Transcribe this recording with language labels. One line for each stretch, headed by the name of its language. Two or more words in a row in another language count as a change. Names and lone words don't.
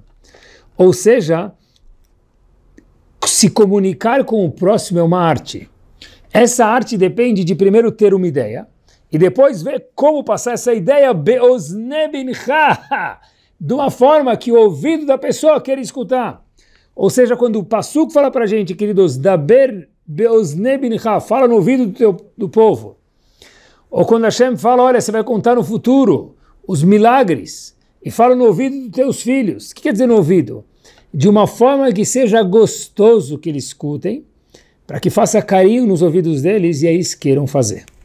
Portuguese: Ou seja, se comunicar com o próximo é uma arte. Essa arte depende de primeiro ter uma ideia e depois ver como passar essa ideia
Hebrew: באזני בנך,
Portuguese: de uma forma que o ouvido da pessoa quer escutar. Ou seja, quando o Passuco fala para a gente, queridos,
Hebrew: דבר באזני בנך,
Portuguese: fala no ouvido do povo. Ou quando Hashem fala, olha, você vai contar no futuro os milagres, e fala no ouvido dos teus filhos. O que quer dizer no ouvido? De uma forma que seja gostoso que eles escutem, para que faça carinho nos ouvidos deles e aí eles queiram fazer.